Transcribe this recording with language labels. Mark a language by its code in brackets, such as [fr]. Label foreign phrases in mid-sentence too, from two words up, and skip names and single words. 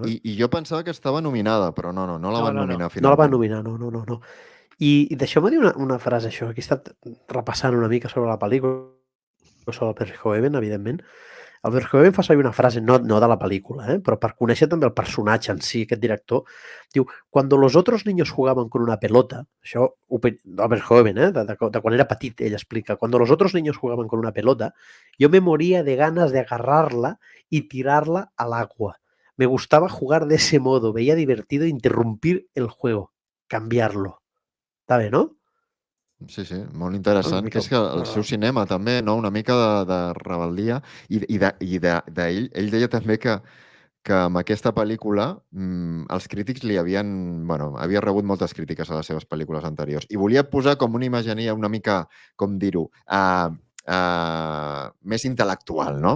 [ca] I jo pensava que estava nominada, però no la van nominar finalment. No la van nominar, no. I deixeu-me dir una frase, això. Aquí he estat repassant una mica sobre la pel·lícula, sobre el Verhoeven, evidentment. El Verhoeven fa servir una frase, no de la pel·lícula, però per conèixer també el personatge en si, aquest director. Diu, [es] cuando los otros niños jugaban con una pelota, [ca] això, el Verhoeven, de quan era petit, ell explica, [es] cuando los otros niños jugaban con una pelota, yo me moría de ganas de agarrarla y tirarla al agua. Me gustaba jugar de ese modo, veía divertido interrumpir el juego, cambiarlo. [ca] Està bé, no? Sí, molt interessant, que és que el seu cinema també, no? Una mica de rebel·lia, i d'ell, ell deia també que amb aquesta pel·lícula els crítics havia rebut moltes crítiques a les seves pel·lícules anteriors, i volia posar com una imaginia una mica, com dir-ho, més intel·lectual, no?